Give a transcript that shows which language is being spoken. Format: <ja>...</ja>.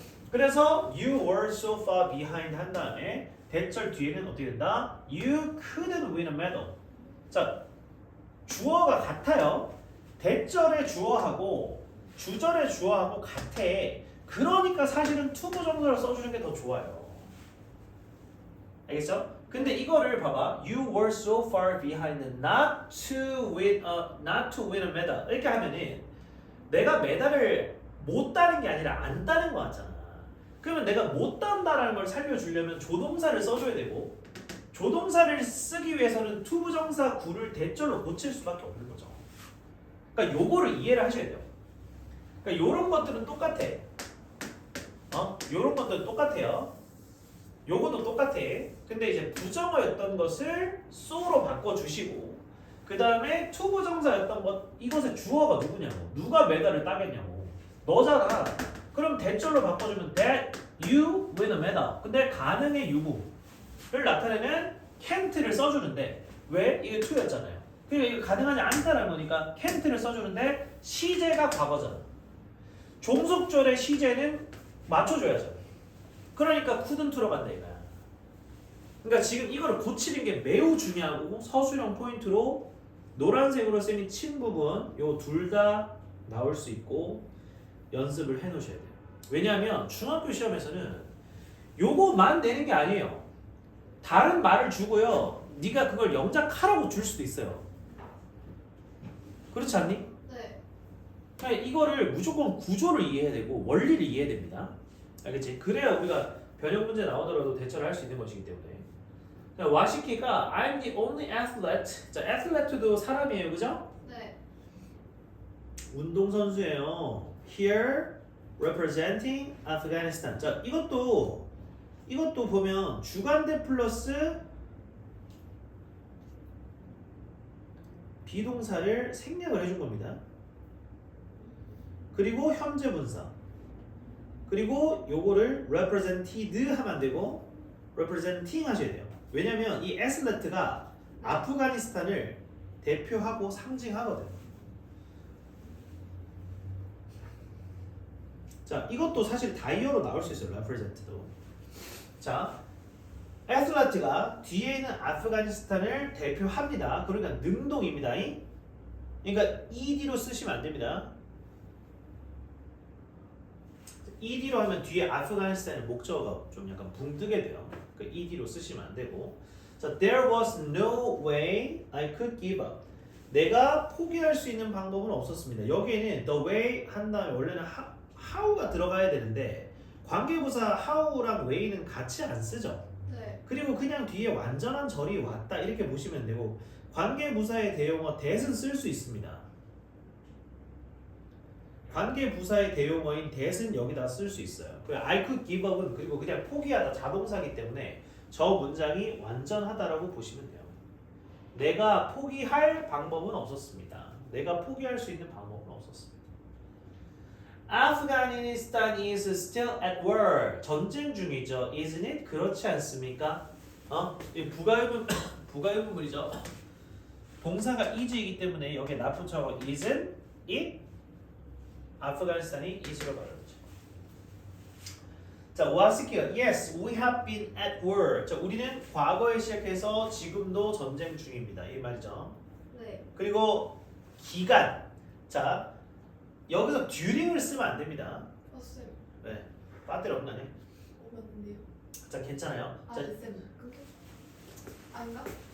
<ko>그래서</ko> <en>you were so far behind</en> <ko>한 다음에 대절 뒤에는 어떻게 된다?</ko> <en>You couldn't win a medal.</en> <ko>자, 주어가 같아요. 대절의 주어하고 주절의 주어하고 같아. 그러니까 사실은 to 부정사를 써주는 게 더 좋아요. 알겠죠? 근데 이거를 봐봐.</ko> <en>You were so far behind not to win a medal.</en> <ko>이렇게 하면은 내가 메달을 못 따는 게 아니라 안 따는 거 같잖아. 그러면 내가 못 딴다라는 걸 살려주려면 조동사를 써줘야 되고 조동사를 쓰기 위해서는 to 부정사 구를 대절로 고칠 수밖에 없는 거죠. 그러니까 요거를 이해를 하셔야 돼요. 그러니까 요런 것들은 똑같아. 요런 것들은 똑같아요. 요것도 똑같아. 근데 이제 부정어였던 것을 so로 바꿔주시고 그 다음에 to 부정사였던 것 이것의 주어가 누구냐고 누가 메달을 따겠냐고 너잖아. 그럼 대절로 바꿔주면</ko> <en>that you win a medal.</en> <ko>근데 가능의 유무를 나타내는 can't를 써주는데 왜? 이게 to였잖아요. 그러니까 이거 가능하지 않다는 거니까 can't를 써주는데 시제가 과거잖아. 종속절의 시제는 맞춰줘야죠. 그러니까 couldn't 들어간다 이거야. 그러니까 지금 이거를 고치는 게 매우 중요하고 서술형 포인트로 노란색으로 쌤이 친 부분 요 둘 다 나올 수 있고 연습을 해 놓으셔야 돼요. 왜냐하면 중학교 시험에서는 요거만 내는 게 아니에요. 다른 말을 주고요. 네가 그걸 영작하라고 줄 수도 있어요. 그렇지 않니? 네. 그러니까 이거를 무조건 구조를 이해해야 되고 원리를 이해해야 됩니다. 알겠지? 그래야 우리가 변형 문제 나오더라도 대처를 할 수 있는 것이기 때문에. 와시키가</ko> <en>I'm the only athlete.</en> <ko>자, athlete도 사람이에요, 그죠? 네. 운동선수예요.</ko> <en>Here representing Afghanistan.</en> <ko>자, 이것도 보면 주관대 플러스 비동사를 생략을 해준 겁니다. 그리고 현재 분사. 그리고 요거를 represented 하면 안 되고 representing 하셔야 돼요. 왜냐면 이 athlete가 아프가니스탄을 대표하고 상징하거든. 자, 이것도 사실 다이어로 나올 수 있어요. represent도. 자, athlete가 뒤에 있는 아프가니스탄을 대표합니다. 그러니까 능동입니다. 그러니까 ed로 쓰시면 안 됩니다. ed로 하면 뒤에 아프가니스탄의 목적어가 좀 약간 붕뜨게 돼요. 그러니까 ed로 쓰시면 안 되고.</ko> <en>자, there was no way I could give up.</en> <ko>내가 포기할 수 있는 방법은 없었습니다. 여기에는</ko> <en>the way</en> <ko>한 다음에 원래는 how가 들어가야 되는데 관계부사 how랑 way는 같이 안 쓰죠. 네. 그리고 그냥 뒤에 완전한 절이 왔다 이렇게 보시면 되고 관계부사의 대용어 that은 쓸 수 있습니다. 관계부사의 대용어인 that은 여기다 쓸 수 있어요.</ko> <en>I could give up</en> <ko>은 그리고 그냥 포기하다 자동사기 때문에 저 문장이 완전하다라고 보시면 돼요. 내가 포기할 방법은 없었습니다. 내가 포기할 수 있는 방법은 없었습니다.</ko> <en>Afghanistan is still at war.</en> <ko>전쟁 중이죠.</ko> <en>Isn't it?</en> <ko>그렇지 않습니까? 이 부가의문문이죠. 동사가 is이기 때문에 여기에 not 붙여서</ko> <en>isn't it?</en> <ko>아프가니스탄이 is로 발음하죠. 자, 와스키가</ko> <en>yes, we have been at war.</en> <ko>자, 우리는 과거에 시작해서 지금도 전쟁 중입니다. 이 말이죠. 네. 그리고 기간. 자, 여기서 during을 쓰면 안 됩니다. 쌤. 왜? 배터리 없나네. 맞는데요. 자, 괜찮아요. 자, 쌤. 그게 아닌가?</ko>